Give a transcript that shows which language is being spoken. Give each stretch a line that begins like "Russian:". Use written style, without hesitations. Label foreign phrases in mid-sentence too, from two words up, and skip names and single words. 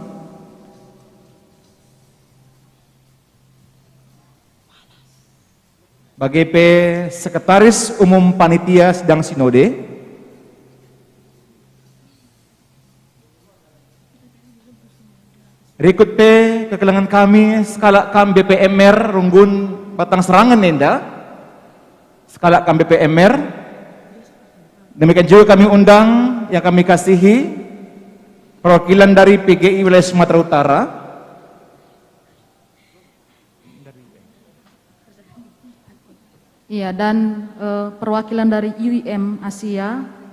Indonesian: Bagi P Sekretaris Umum Panitia Sidang Sinode.
Batak Karo: Berikut P kekelangan kami skala kam BPMR Runggun Batang Serangan Nenda. Skala kam BPMR.
Indonesian: Demikian juga kami undang yang kami kasihi perwakilan dari PGI wilayah Sumatera Utara. Iya, dan perwakilan dari UIM Asia.